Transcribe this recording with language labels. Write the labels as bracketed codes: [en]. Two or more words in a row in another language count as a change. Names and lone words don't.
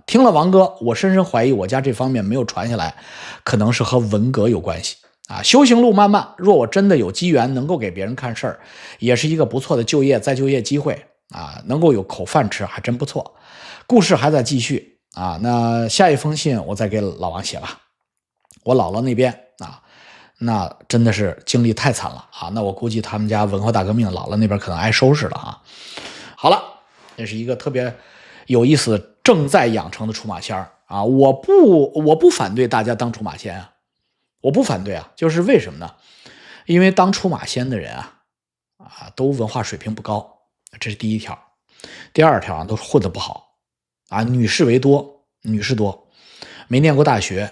[zh] 聽了王哥，我深深懷疑我家這方面沒有傳下來，可能是和文革有關係啊。修行路漫漫，若我真的有機緣能夠給別人看事兒，也是一個不錯的再就業機會啊，能夠有口飯吃還真不錯。故事還在繼續啊，那下一封信我再給老王寫吧。我姥姥那邊啊，那真的是经歷太慘了啊！那我估計他們家文化大革命姥姥那邊可能挨收拾了啊。好了，这是一个特別有意思正在養成的出馬仙啊！我不反對大家當出馬仙啊，我不反對啊，就是為什麼呢？因為當出馬仙的人都文化水平不高，這是第一條。第二條都混得不好啊，女士多，沒念過大學。